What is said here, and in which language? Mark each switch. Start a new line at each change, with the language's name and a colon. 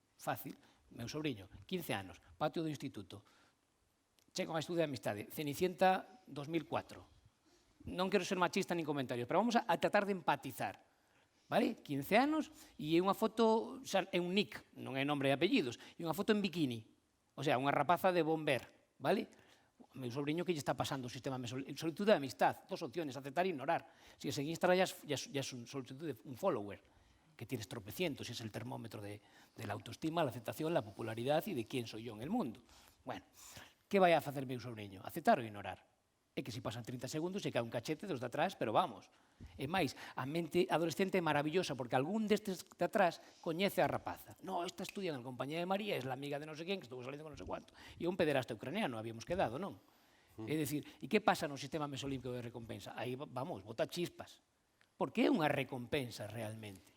Galician: Fácil. Meu sobrinho, 15 anos, patio do instituto, chega unha estudio de amistade, Cenicienta 2004. Non quero ser machista nin comentarios, pero vamos a tratar de empatizar. Vale? 15 anos e é unha foto, é un nick, non é nombre e apellidos, e unha foto en bikini. O sea, unha rapaza de bomber, vale? Meu sobrinho que lle está pasando o sistema de solicitud de amistad, dos opciones, aceptar e ignorar.
Spanish: Si es en Instagram ya es un solicitud de un follower, que tienes tropecientos, y es el termómetro de la autoestima, la aceptación, la popularidad y de quién soy yo en el mundo.
Galician: Bueno, que vai a facer meu sobrinho? Aceptar ou ignorar? É que se pasan 30 segundos e cae un cachete dos de atrás, pero vamos. E máis, a mente adolescente é maravillosa, porque algún destes de atrás coñece a rapaza.
Spanish: No, esta estudia en compañía de María, é la amiga de
Galician: non sei quen,
Spanish: que estuvo saliendo con
Galician: non sei cuánto. E un pederasta ucraniano, habíamos quedado, non? É dicir, e que pasa no sistema mesolímpico de recompensa? Aí, vamos, bota chispas. Porque é unha recompensa realmente.